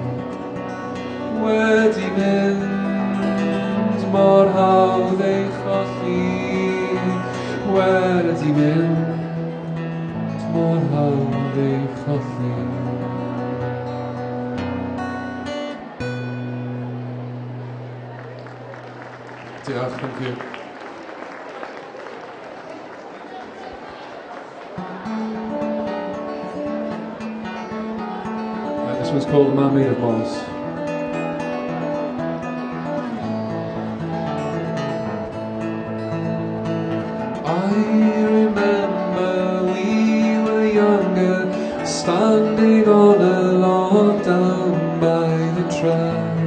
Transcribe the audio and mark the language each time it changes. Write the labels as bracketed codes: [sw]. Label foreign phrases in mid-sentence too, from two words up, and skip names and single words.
[cy] Wedi mynd mor hawdd ei cholli. Wedi mynd mor hawdd ei cholli. Diolch, [en] thank you. This one's called The Man Made of Moss. I remember we were younger, standing on a log down by the track.